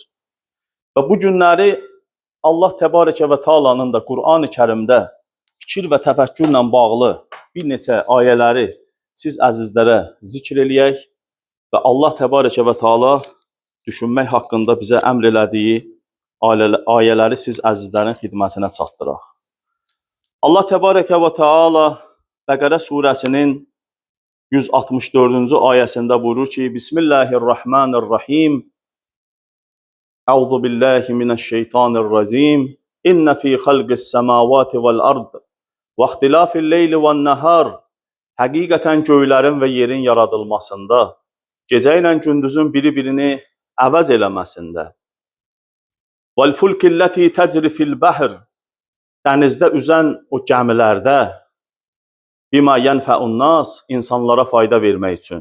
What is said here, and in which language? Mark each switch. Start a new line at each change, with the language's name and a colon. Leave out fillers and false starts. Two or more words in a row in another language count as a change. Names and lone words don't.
Azerbaijani: Və bu günləri Allah Təbarəkə və Teala'nın da Qurani Kərimdə fikir və təfəkkürlə bağlı bir neçə ayələri siz əzizlərə zikr eləyək və Allah
Arabic: تبارك وتعالى
Azerbaijani: düşünmək haqqında bizə əmr elədiyi ayələri siz əzizlərin xidmətinə çatdıraq. Allah
Arabic: تبارك وتعالى
Azerbaijani: Bəqərə surəsinin 164-cü ayəsində buyurur ki,
Arabic: بسم الله الرحمن الرحيم. أعوذ بالله من الشيطان الرجيم. إن في خلق السماوات والأرض واختلاف الليل والنهار.
Azerbaijani: Həqiqətən göylərin və yerin yaradılmasında, gecə ilə gündüzün biri-birini əvəz eləməsində.
Arabic: والفلك التي تجري في البحر.
Azerbaijani: Dənizdə üzən o gəmilərdə,
Arabic: بما ينفع الناس,
Azerbaijani: insanlara fayda vermək üçün.